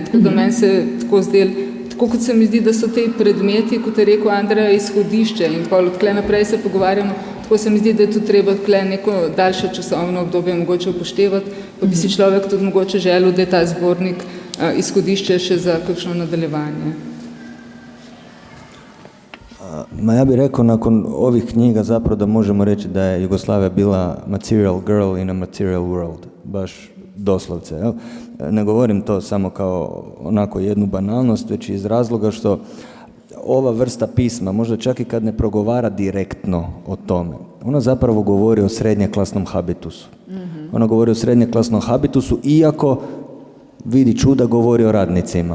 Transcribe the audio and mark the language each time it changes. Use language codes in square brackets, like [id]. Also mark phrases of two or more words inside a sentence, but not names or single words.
[sl] Tako da meni se tako zdelo, tako kot se mi zdi, da so te predmeti, kot je rekel Andreja, izhodišče in od tle naprej se pogovarjamo, tako se mi zdi, da je tu treba tle neko daljše časovno obdobje mogoče upoštevati, pa bi si človek tudi mogoče želel, da je ta zbornik izhodišče še za kakšno nadaljevanje. [hr] Ja bih rekao nakon ovih knjiga zapravo da možemo reći da je Jugoslavija bila [en] material girl in a material world, [hr] baš doslovce. Jel? Ne govorim to samo kao onako jednu banalnost, već iz razloga što ova vrsta pisma, možda čak i kad ne progovara direktno o tome, ona zapravo govori o srednjeklasnom habitusu. Ona govori o srednjeklasnom habitusu, iako vidi čuda govori o radnicima.